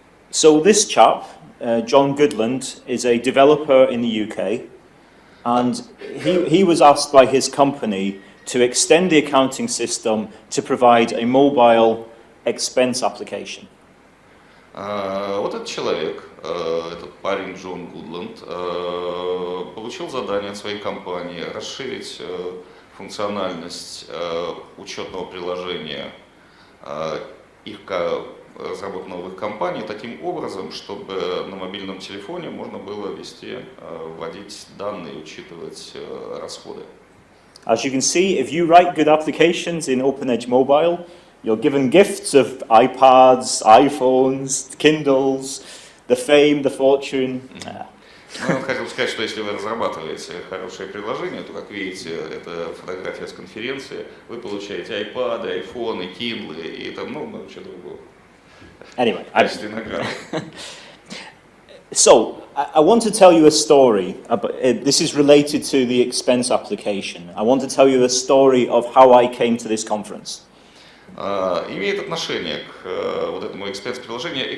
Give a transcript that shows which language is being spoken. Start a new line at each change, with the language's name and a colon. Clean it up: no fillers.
English: So this chap, John Goodland, is a developer in the UK, and he was asked by his company to extend the accounting system to provide a mobile expense application.
Russian: Вот этот человек, этот парень Джон Гудланд, получил задание от своей компании расширить функциональность учетного приложения их разработанного в их компании таким образом, чтобы на мобильном телефоне можно было вводить данные, учитывать расходы.
English: As you can see, if you write good applications in OpenEdge Mobile, you're given gifts of iPads, iPhones, Kindles, the fame, the fortune.
Russian: Ну, хотел сказать, что если вы разрабатываете хорошее приложение, то, как видите, это фотография с конференции, вы получаете iPad, iPhone, Kindle и там много чего другого.
English: Anyway, so I want to tell you a story. This is related to the expense application. I want to tell you a story of how I came to this conference.
Russian: Имеет отношение к вот этому экспенс-приложению.